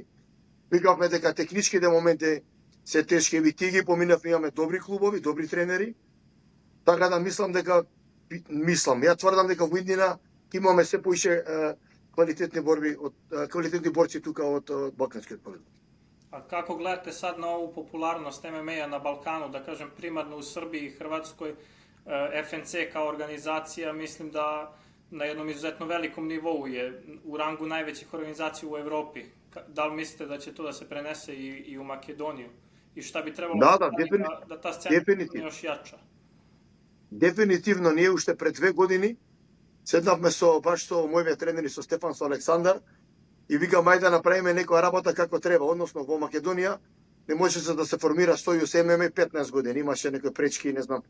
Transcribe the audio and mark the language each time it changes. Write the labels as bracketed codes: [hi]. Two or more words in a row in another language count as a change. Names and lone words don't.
[mk] Викавме дека техничките моменти се тешки, и тие ги поминавме, имаме добри клубови, добри тренери. Така да ја тврдам дека во иднина имаме се поише квалитетни борци тука од балканскиот поглед. [sr] A kako gledate sad na ovu popularnost MMA-a na Balkanu, da kažem primarno u Srbiji i Hrvatskoj, FNC kao organizacija, mislim da na jednom izuzetno velikom nivou je u rangu najvećih organizacija u Evropi. Da li mislite da će to da se prenese i u Makedoniju? I šta bi trebalo da ta scena bude još jača? [mk] Дефинитивно, ние уште пред 2 години седнавме баш со мојовиот тренер, со Стефан, со Александар, и викам ајде да направиме некоја работа како треба, односно во Македонија не можеше да се формира Сојуз ММА 15 години, имаше некои пречки, не знам.